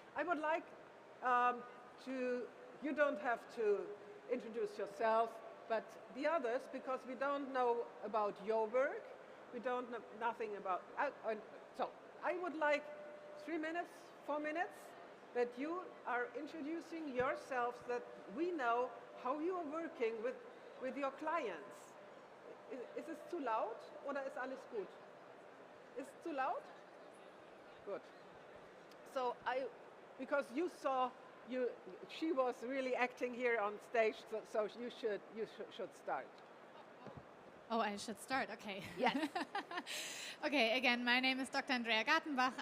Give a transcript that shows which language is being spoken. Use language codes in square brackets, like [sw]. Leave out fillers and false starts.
[en] I would like you don't have to introduce yourself, but the others, because we don't know about your work, we don't know nothing about, so I would like 3 minutes, 4 minutes, that you are introducing yourselves, that we know how you are working with your clients. [de] Is es zu laut oder ist alles gut? [en] Is it too loud? Good. So because you saw, she was really acting here on stage, so you should start. Oh, I should start, okay. Yes. Okay, again, my name is Dr. Andrea Gartenbach.